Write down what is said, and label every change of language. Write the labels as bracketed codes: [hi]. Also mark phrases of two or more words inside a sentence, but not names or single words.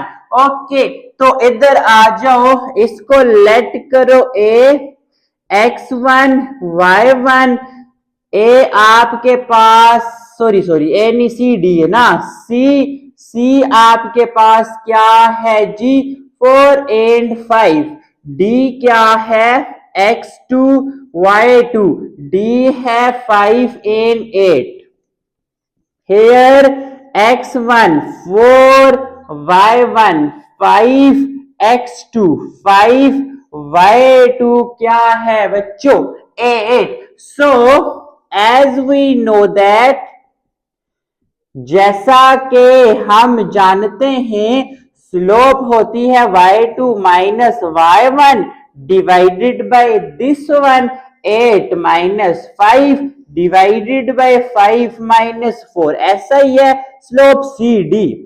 [hi] ओके, तो इधर आ जाओ, इसको लेट करो ए x1 y1, ए आपके पास सॉरी ए नहीं सी डी है ना, सी आपके पास क्या है जी 4 एंड 5, डी क्या है x2 y2, d है 5 and 8। [en] Here x1 4, y1 5, x2 5, y2 [hi] क्या है बच्चों [en] 8। So as we know that, [hi] जैसा कि हम जानते हैं स्लोप होती है [en] y2 minus y1 divided by this one 8 minus 5 divided by 5 minus 4, [hi] ऐसा ही है स्लोप सी डी।